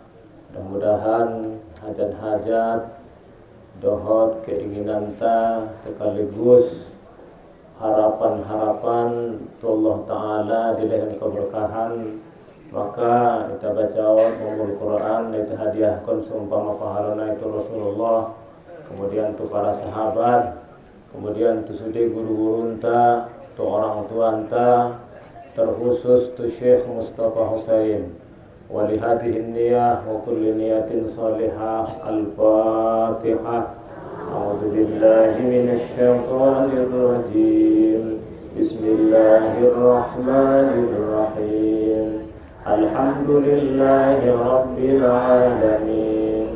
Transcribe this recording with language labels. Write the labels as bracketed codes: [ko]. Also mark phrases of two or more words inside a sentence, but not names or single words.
[btm] Mudah-mudahan hajat-hajat, dohot, keinginan ta sekaligus harapan-harapan Allah Ta'ala dilehen keberkahan. Maka kita baca umul Quran, itu hadiahkan seumpama pahalana itu Rasulullah, kemudian tu para sahabat, kemudian tu sudi guru-guru enta, tu orang tua enta, terkhusus tu Syekh Mustafa Husain. [ar] ولهذه النية وكل نية صالحة. Al-Fatihah. أعوذ بالله من الشيطان الرجيم. بسم الله الرحمن الرحيم. الحمد لله رب العالمين.